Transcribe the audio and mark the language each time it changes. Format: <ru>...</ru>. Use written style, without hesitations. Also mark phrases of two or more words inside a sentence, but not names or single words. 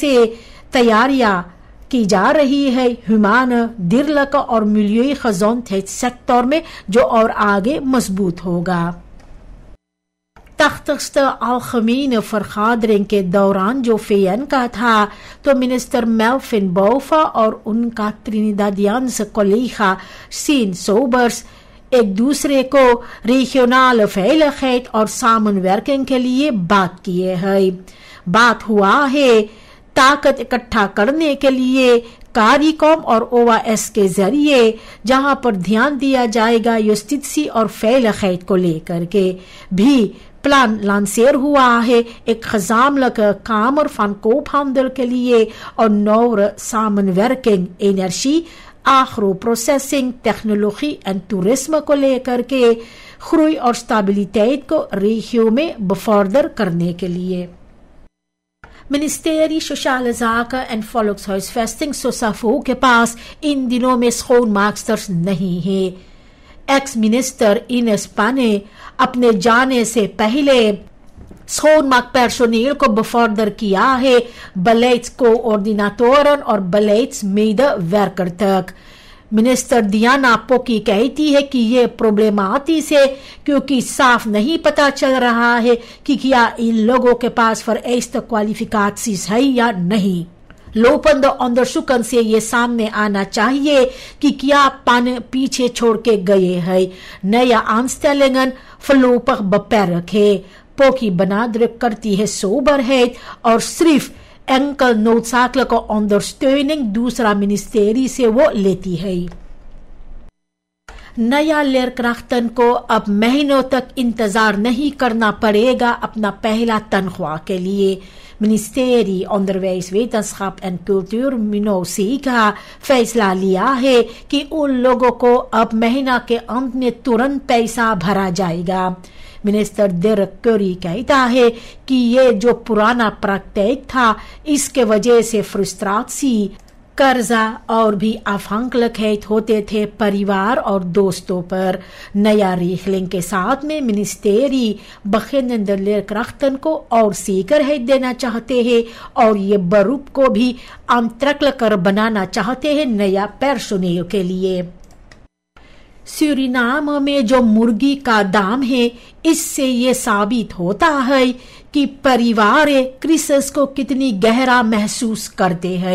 <hns>इसी तरह से तैयारियां की जा रही है</hns> <nl>humane, dierlijke</nl> <hns>और milieugezondheidsector में, जो और आगे मजबूत होगा।</hns> <nl>80ste algemene vergadering</nl> <hns>के दौरान जो VN का था, तो मिनिस्टर मेल्विन बोफा और उनका ट्रिनिडाडियंस collega Sien Sobers एक दूसरे को</hns> <nl>regionale veiligheid</nl> <hns>और samenwerking के लिए बात किए है। बात हुआ है ताकत इकट्ठा करने के लिए कार्यक्रम और OAS के जरिए, जहां पर ध्यान दिया जाएगा justitie और veiligheid को लेकर के भी प्लान लांसेर हुआ है, एक</hns> <nl>gezamenlijke kamer van koophandel</nl> <hns>के लिए और</hns> <nl>nauwere samenwerking energie, agro-processing, technologie en toerisme</nl> <hns>को लेकर के groei और stabiliteit को regio में bevorder करने के लिए। Ministerie Sociale Zaken en Volkshuisvesting SOSAVO के पास इन दिनों में schoonmaaksters नहीं है। एक्स मिनिस्टर इनेस पाने अपने जाने से पहले</hns> <nl>schoonmaak personeel</nl> <hns>को bevorder किया है beleidscoördinatoren और beleidsmedewerker तक। मिनिस्टर दियाना पोकी कहती है कि ये प्रॉब्लमेटिक है क्योंकि साफ नहीं पता चल रहा है कि क्या इन लोगों के पास</hns> <nl>vereiste kwalificaties</nl> <hns>है या नहीं। लोपंद onderzoeken से ये सामने आना चाहिए कि क्या पाने पीछे छोड़ के गए हैं।</hns> <nl>नया aanstellingen voorlopig beperkt है।</nl> <hns>पोकी benadrukt करती है soberheid और सिर्फ</hns> <nl>enkel noodzakelijke ondersteuning</nl> <hns>दूसरा मिनिस्टेरी से वो लेती है। नया leerkrachten को अब महीनों तक इंतजार नहीं करना पड़ेगा अपना पहला तनख्वाह के लिए। Ministerie Onderwijs, Wetenschap en Cultuur MINOC का फैसला लिया है कि उन लोगों को अब महीना के अंत में तुरंत पैसा भरा जाएगा। मिनिस्टर डेरेक करी कहता है कि ये जो पुराना प्रैक्टिस था, इसके वजह से फ्रस्ट्रेशन, कर्जा और भी afhankelijkheid होते थे परिवार और दोस्तों पर। नया regeling के साथ में मिनिस्टेरी</hns> <nl>beginnende leerkrachten</nl> <hns>को और zekerheid देना चाहते हैं और ये beroep को भी aantrekkelijker बनाना चाहते हैं नया personeel के लिए। सूरीनाम में जो मुर्गी का दाम है, इससे ये साबित होता है कि परिवार क्रिसमस को कितनी गहरा महसूस करते हैं।</hns>